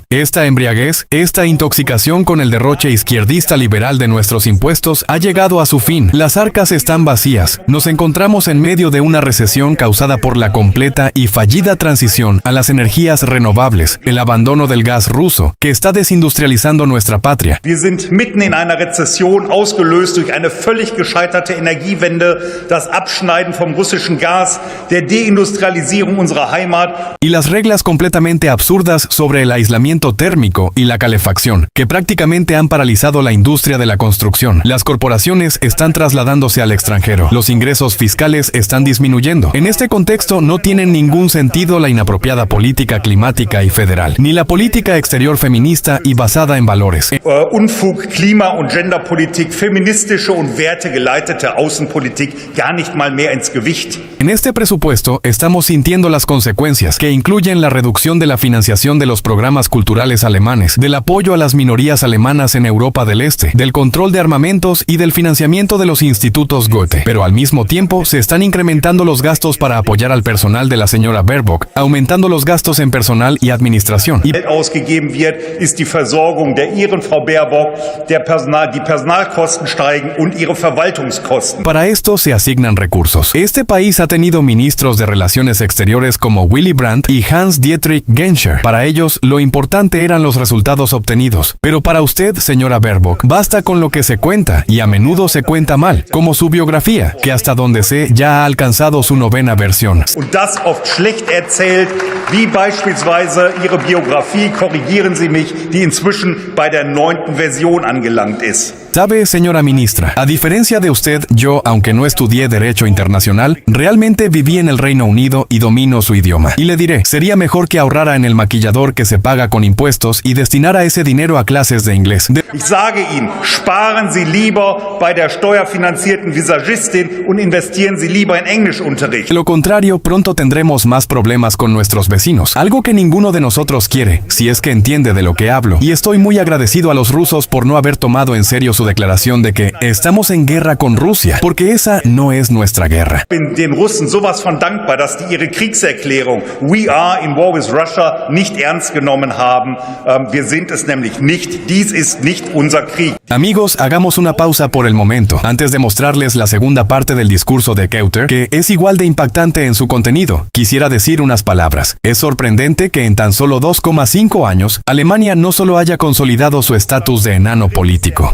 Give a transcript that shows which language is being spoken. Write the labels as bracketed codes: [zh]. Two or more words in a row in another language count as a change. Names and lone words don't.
[es] Esta embriaguez, esta intoxicación con el derroche izquierdista liberal de nuestros impuestos ha llegado a su fin. Las arcas están vacías. Nos encontramos en medio de una recesión causada por la completa y fallida transición a las energías renovables, el abandono del gas ruso, que está desindustrializando nuestra patria. [de] Wir sind mitten in einer Rezession, ausgelöst durch eine völlig gescheiterte Energiewende, das Abschneiden vom russischen Gas, der Deindustrialisierung unserer Heimat. [es] Y las reglas completamente absurdas sobre el aislamiento térmico y la calefacción, que prácticamente han paralizado la industria de la construcción. Las corporaciones están trasladándose al extranjero. Los ingresos fiscales están disminuyendo. En este contexto no tiene ningún sentido la inapropiada política climática y federal, ni la política exterior feminista y basada en valores. [de] Unfug, Klima- und Genderpolitik, feministische und wertegeleitete Außenpolitik gar nicht mal mehr ins Gewicht. [es] En este presupuesto estamos sintiendo las consecuencias, que incluyen la reducción de la financiación de los programas culturales alemanes, del apoyo a las minorías alemanas en Europa del Este, del control de armamentos y del financiamiento de los institutos Goethe. Pero al mismo tiempo se están incrementando los gastos para apoyar al personal de la señora Baerbock, aumentando los gastos en personal y administración. [de] Geld ausgegeben wird, ist die Versorgung der Ihren Frau Baerbock, die Personalkosten steigen und ihre Verwaltungskosten. [es] Para esto se asignan recursos. Este país ha tenido ministros de Relaciones Exteriores como Willy Brandt y Hans-Dietrich Genscher. Para ellos, lo importante eran los resultados obtenidos. Pero para usted, señora Baerbock, basta con lo que se cuenta, y a menudo se cuenta mal, como su biografía, que hasta donde sé ya ha alcanzado su 9ª versión. [de] Und das oft schlecht erzählt, wie beispielsweise Ihre Biografie, korrigieren Sie mich, die inzwischen bei der 9. Version angelangt ist. [es] Sabe, señora ministra, a diferencia de usted, yo, aunque no estudié Derecho Internacional, realmente viví en el Reino Unido y domino su idioma. Y le diré, sería mejor que ahorrara en el maquillador que se paga con impuestos y destinara ese dinero a clases de inglés. [de] Ich sage Ihnen, sparen Sie lieber bei der steuerfinanzierten Visagistin und investieren Sie lieber en Englischunterricht. [es] De lo contrario, pronto tendremos más problemas con nuestros vecinos, algo que ninguno de nosotros quiere, si es que entiende de lo que hablo. Y estoy muy agradecido a los rusos por no haber tomado en serio su declaración de que estamos en guerra con Rusia, porque esa no es nuestra guerra. [de] Ich bin den Russen sowas von dankbar, dass die ihre Kriegserklärung [en] "We are in war with Russia" [de] nicht ernst genommen haben. Wir sind es nämlich nicht. Dies ist nicht unser Krieg. [es] Amigos, hagamos una pausa por el momento, antes de mostrarles la segunda parte del discurso de Kauter, que es igual de impactante en su contenido. Quisiera decir unas palabras. Es sorprendente que en tan solo 2,5 años, Alemania no solo haya consolidado su estatus de enano político.